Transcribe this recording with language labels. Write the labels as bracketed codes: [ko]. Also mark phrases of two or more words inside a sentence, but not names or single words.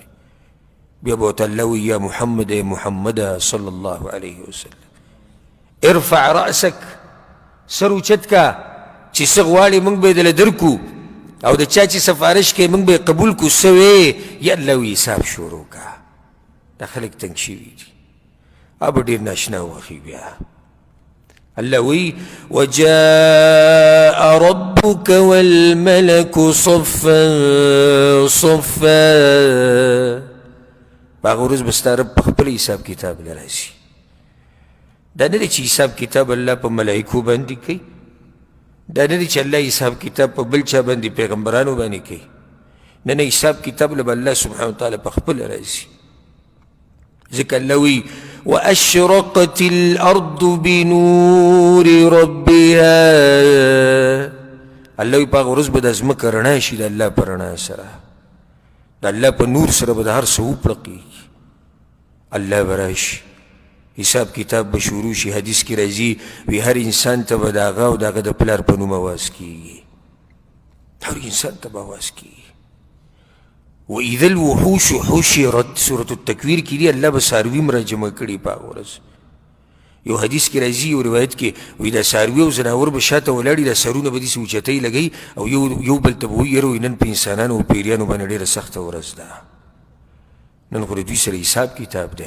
[ps] بیا به ورته الله وایي [ar] یا محمد [ps] ای محمده [ar] صلی الله علیه وسلم ارفع رأسک، [ps] سر اوچت کا چې څه غواړې موږ به یې دله درکو، او د چا چې سفارش کوي موږ به یې قبول کړو. څه وې؟ [ar] یا الله [ps] وایي حساب شروع کا. دا خلک تنګ شوي دي، به ډېر ناشنا وخي. بیا الله وایي [ar] وجاء ربك والملك صفا صفا، [ps] په هغه ورځ به ستا رب په خپل حساب کتاب نه راځي. دا نه دی چې حساب کتاب الله په ملایکو باندې کوي، دا نه دی چې الله حساب کتاب په بل چا باندې پیغمبرانو باندې کوي، نه نه، حساب کتاب له به الله [ar] سبحانه وتعالی [ps] په خپل راځي. ځکه الله وایي [ar] واشرقت الارض بنور ربها، [ps] الله وایي په هغه ورځ به دا ځمکه رڼا شي د الله په رڼا سره، د الله په نور سره به د هر څه وپړقېږي. الله به راشي حساب کتاب به شروع شي. حدیث کې راځي وی هر انسان ته به د هغه او د هغه د پلار په نوم اواز کېږي، هر انسان ته به اواز کېږي. [ar] واذا الوحوش حشرت [ps] سورة التکویر کې دی الله به څاروي هم راجمع کړي په هغه ورځ. یو حدیث کې راځي یو روایت کې وایي دا څاروي او ځناور به شاته ولاړي، دا سرونه به داسې اوچتۍ لګوي او یو بل ته به وایي یره نن په انسانانو او پیریانو باندې ډېره سخته ورځ ده، نن خو د دوی سره حساب کتاب دی.